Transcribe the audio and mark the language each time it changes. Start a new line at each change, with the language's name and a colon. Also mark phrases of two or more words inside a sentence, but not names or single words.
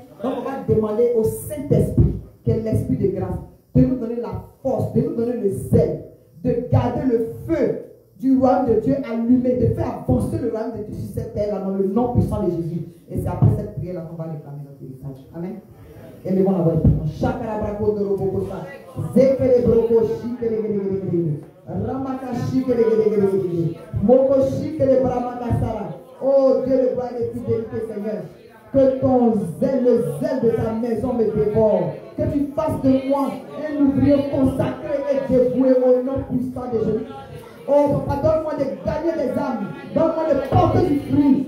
French: Donc on va demander au Saint-Esprit, qui est l'Esprit de grâce, de nous donner la force, de nous donner le zèle, de garder le feu du royaume de Dieu allumé, de faire avancer le royaume de Dieu sur cette terre-là dans le nom puissant de Jésus. Et c'est après cette prière-là qu'on va réclamer notre héritage. Amen. Et levons la voix et prions. Chakarabrako de Robokosa. Zekere broko shikere. Ramaka shikere. Moko shikere bramakasara. Oh Dieu, le gloire et de fidélité, Seigneur. Que ton zèle, le zèle de ta maison me dévore. Que tu fasses de moi un ouvrier consacré et dévoué au nom puissant de Jésus. Oh papa, donne-moi de gagner des âmes. Donne-moi de porter du fruit.